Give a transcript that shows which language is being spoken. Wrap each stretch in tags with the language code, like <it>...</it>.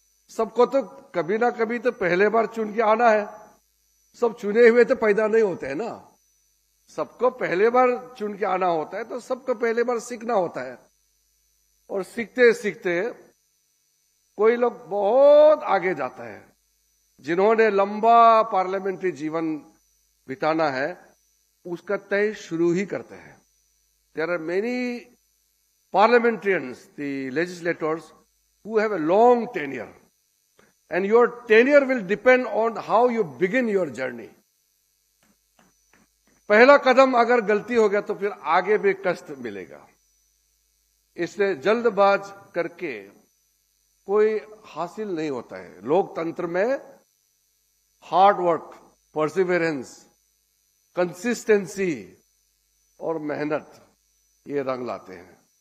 <hi>सबको तो कभी ना कभी तो पहले बार चुन के आना है। सब चुने हुए तो पैदा नहीं होते हैं ना, सबको पहले बार चुन के आना होता है, तो सबको पहले बार सीखना होता है। और सीखते सीखते कोई लोग बहुत आगे जाता है। जिन्होंने लंबा पार्लियामेंट्री जीवन बिताना है उसका तय शुरू ही करते हैं।</hi> <en>There are many parliamentarians, the legislators who have a long tenure, and your tenure will depend on how you begin your journey.</en> <hi>पहला कदम अगर गलती हो गया तो फिर आगे भी कष्ट मिलेगा। इसलिए जल्दबाज करके कोई हासिल नहीं होता है। लोकतंत्र में हार्ड वर्क, परसिवियरेंस, कंसिस्टेंसी और मेहनत ये रंग लाते हैं।</hi>